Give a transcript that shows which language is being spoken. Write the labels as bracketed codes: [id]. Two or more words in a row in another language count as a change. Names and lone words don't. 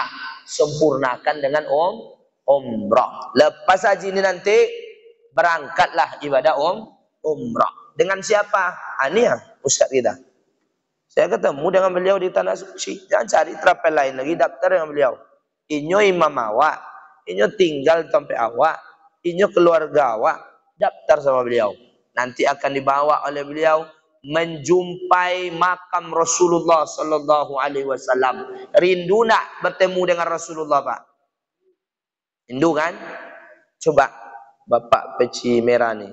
[id] Sempurnakan dengan umrah. Lepas haji ini nanti, berangkatlah ibadah umrah. Dengan siapa? Ini ya Ustaz kita. Saya ketemu dengan beliau di tanah suci. Jangan cari travel lain lagi, daftar dengan beliau. [min] Inyo imam awak, inyo tinggal sampai awak, inyo keluarga awak, [id] daftar sama beliau. Nanti akan dibawa oleh beliau menjumpai makam Rasulullah [ar] sallallahu alaihi wasallam. [id] Rindu nak bertemu dengan Rasulullah, Pak? Rindu kan? Coba Bapak peci merah nih.